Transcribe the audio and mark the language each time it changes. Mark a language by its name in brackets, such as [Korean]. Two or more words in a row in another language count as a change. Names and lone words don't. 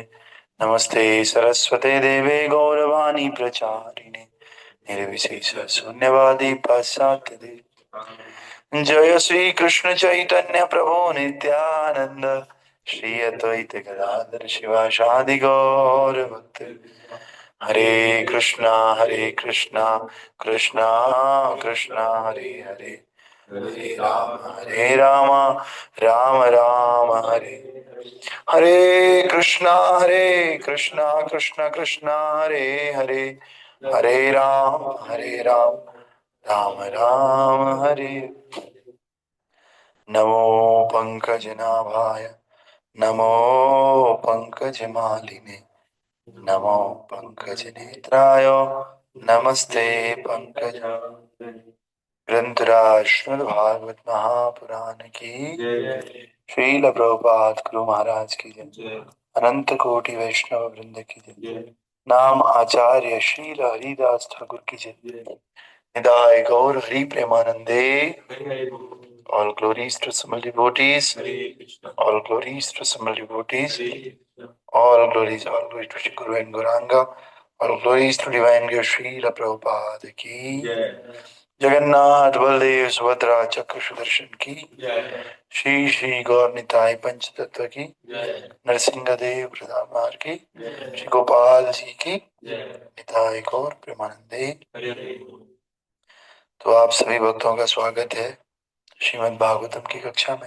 [Sanskrit] नमस्ते सरस्वते देवे गौरवाणी प्रचारिणे निर्विशेष शून्यवादी पाश्चात्य। जय श्री कृष्ण चैतन्य प्रभु नित्यानंद श्री अद्वैत गदाधर शिवासादि गौर भक्त। हरे कृष्णा कृष्णा कृष्णा हरे हरे, हरे राम राम राम हरे हरे। कृष्णा कृष्णा कृष्णा हरे हरे, हरे राम राम राम हरे। नमो पंकजनाभाय नमो पंकजमालिने नमो पंकजनेत्राय नमस्ते पंकज। [Hindi] ग्रंथराज श्रीमद् भागवत महापुराण की श्रील प्रभुपाद गुरु महाराज की जय। अनंत कोटि वैष्णव वृंद की जय। नाम आचार्य श्रील हरिदास ठाकुर की जय। [Bangla] निदाय गौर हरि प्रेमानंदे। [English] All glories to Samal devotees. All glories to Samal devotees. All glories to Shri Guru and Gauranga. All glories to Divine Guru Srila Prabhupada ki. [Hindi] जगन्नाथ बलदेव सुभद्रा चक्र सुदर्शन की। श्री श्री गौर निताई पंच तत्व की। नरसिंह देव प्रधान की। श्री गोपाल जी की। [Bangla] निताई गौर प्रेमानंदे। [Hindi] तो आप सभी भक्तों का स्वागत है श्रीमद् भागवतम की कक्षा में।